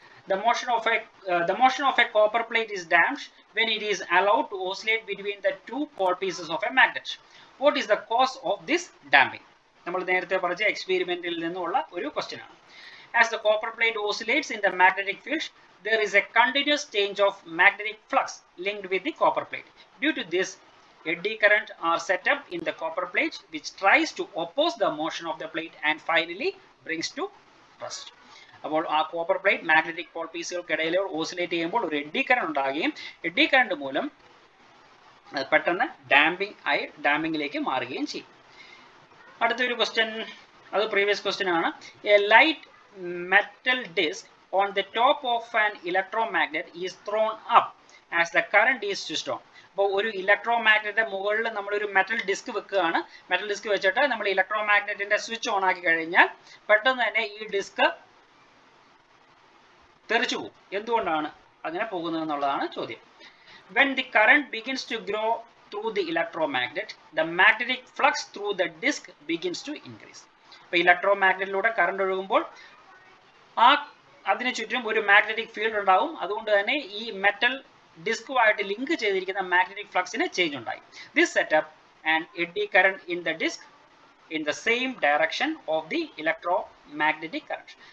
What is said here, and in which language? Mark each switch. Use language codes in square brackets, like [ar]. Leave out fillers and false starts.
[en] The motion of a copper plate is damped when it is allowed to oscillate between the two cold pieces of a magnet. What is the cause of this damping? [ml] നമ്മൾ നേരത്തെ പറഞ്ഞ എക്സ്പെരിമെന്റിൽ നിന്നുള്ള ഒരു question ആണ്. [en] As the copper plate oscillates in the magnetic field, there is a continuous change of magnetic flux linked with the copper plate. Due to this, eddy current are set up in the copper plate, which tries to oppose the motion of the plate and finally brings to rest. [ml] അപ്പോൾ ആ copper plate magnetic Paul പീസുകൾക്കിടയിൽ oscillate ചെയ്യുമ്പോൾ ഒരു eddy current ഉണ്ടാകുകയും eddy current മൂലം പെട്ടെന്ന് ഡാമ്പിങ്ങിലേക്ക് മാറുകയും ചെയ്യും. അടുത്തൊരു ക്വസ്റ്റ്യൻ, അത് പ്രീവിയസ് ക്വസ്റ്റ്യൻ ആണ്. [en] A light metal disc on the top of an electromagnet is thrown up as the current is switched on. [ml] അപ്പോൾ ഒരു ഇലക്ട്രോമാഗ്നറ്റിന്റെ മുകളിൽ നമ്മളൊരു മെറ്റൽ ഡിസ്ക് വെക്കുകയാണ്. മെറ്റൽ ഡിസ്ക് വെച്ചിട്ട് നമ്മൾ ഇലക്ട്രോമാഗ്നറ്റിന്റെ സ്വിച്ച് ഓൺ ആക്കി കഴിഞ്ഞാൽ പെട്ടെന്ന് തന്നെ ഈ ഡിസ്ക് തെറിച്ചു പോകും. എന്തുകൊണ്ടാണ് അങ്ങനെ പോകുന്നത് എന്നുള്ളതാണ് ചോദ്യം. [en] When the current begins to grow through the electromagnet, the magnetic flux through the disk begins to increase. [ml] അപ്പോൾ ഇലക്ട്രോമാഗ്നറ്റിലൂടെ കറണ്ട് ഒഴുകുമ്പോൾ അതിന് ചുറ്റും ഒരു മാഗ്നറ്റിക് ഫീൽഡ് ഉണ്ടാവും. അതുകൊണ്ട് തന്നെ ഈ മെറ്റൽ ഡിസ്കുമായിട്ട് ലിങ്ക് ചെയ്തിരിക്കുന്ന മാഗ്നറ്റിക് ഫ്ലക്സിന് ചേഞ്ച് ഉണ്ടായി. [en] This setup and eddy current in the disc in the same direction of the electromagnetic current.